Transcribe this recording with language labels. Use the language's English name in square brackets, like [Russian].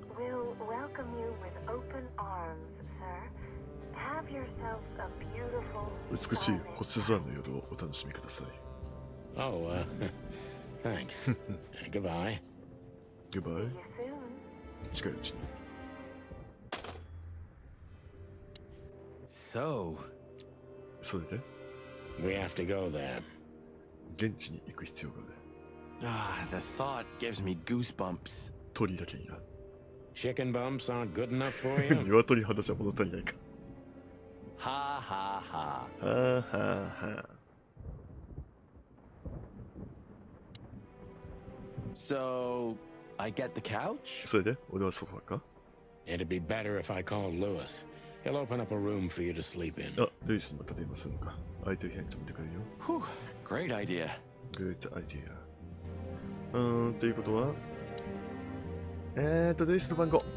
[English] We'll welcome you with open arms, sir. Have yourself a beautiful, [Japanese] 美しい [English] calming [Japanese] 星空の夜をお楽しみください。 [English] Oh, thanks. Goodbye. Goodbye. See you soon. [Japanese] 近いうちに。 [English] So, [Japanese] それで、 [English] We have to go there. [Japanese] 現地に行く必要がある。 [English] the thought gives me goosebumps. [Japanese] 鳥だけにな。 [English] Chicken bumps aren't good enough for you? [Japanese] 鶏肌じゃ物足りないか。 Ha ha ha. はあはあはあ。 [English] So, I get the couch? [Japanese] それで、俺はソファーか。 [English] It'd be better if I called Lewis. He'll open up a room for you to sleep in. [Japanese] あ、ルイスまた電話するのか。空いてる部屋に泊めてくれるよ。 [English] Whew, great idea. Good idea。 [Japanese] ということは、ルイスの番号。